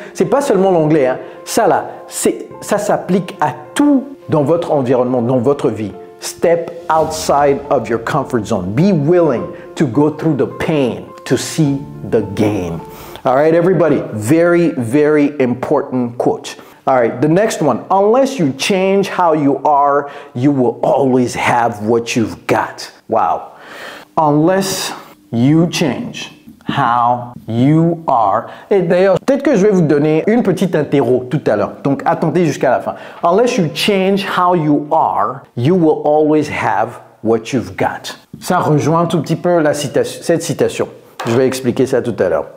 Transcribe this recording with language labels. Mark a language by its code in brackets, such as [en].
[fr] C'est pas seulement l'anglais, hein. Ça là, ça s'applique à tout dans votre environnement, dans votre vie. [en] Step outside of your comfort zone. Be willing to go through the pain to see the gain. All right, everybody, very, very important quote. All right, the next one. Unless you change how you are, you will always have what you've got. Wow. Unless you change how you are. [fr] Et d'ailleurs, peut-être que je vais vous donner une petite interro tout à l'heure. Donc, attendez jusqu'à la fin. [en] Unless you change how you are, you will always have what you've got. [fr] Ça rejoint un tout petit peu cette citation. Je vais expliquer ça tout à l'heure.